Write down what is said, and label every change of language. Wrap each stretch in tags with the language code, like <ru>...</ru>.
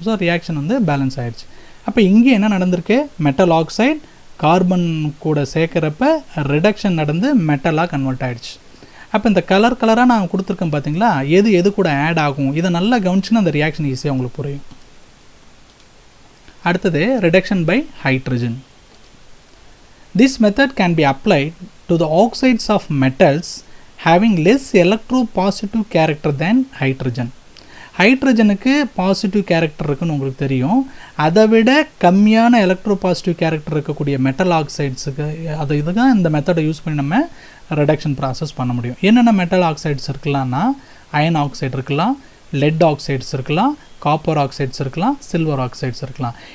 <ta>So reaction வந்து balance ஆகிடுச்சு. அப்போ இங்கே என்ன நடந்திருக்கு, மெட்டல் ஆக்சைடு கார்பன் கூட சேர்க்குறப்ப ரிடக்ஷன் நடந்து மெட்டலாக கன்வெர்ட் ஆகிடுச்சு. அப்போ இந்த கலராக நான் கொடுத்துருக்கேன் பார்த்தீங்களா, எது கூட ஆட் ஆகும், இதை நல்லா கவனிச்சுன்னா அந்த ரியாக்ஷன் ஈஸியாக உங்களுக்கு புரியும். அடுத்தது</ta> <en>Reduction by hydrogen. This method can be applied to the oxides of metals having less electropositive character than hydrogen.</en> <ta>ஹைட்ரஜனுக்கு positive character இருக்குன்னு உங்களுக்கு தெரியும். அதை விட கம்மியான எலக்ட்ரோபாசிட்டிவ் கேரக்டர் இருக்கக்கூடிய மெட்டல் ஆக்சைட்ஸுக்கு இதுதான் இந்த மெத்தடை யூஸ் பண்ணி நம்ம ரிடக்ஷன் ப்ராசஸ் பண்ண முடியும். என்னென்ன மெட்டல் ஆக்சைட்ஸ் இருக்கலாம்னா, அயன் ஆக்சைடு இருக்கலாம், லெட் ஆக்சைட்ஸ் இருக்கலாம், காப்பர் ஆக்சைட்ஸ் இருக்கலாம், சில்வர் ஆக்சைட்ஸ் இருக்கலாம்.</ta>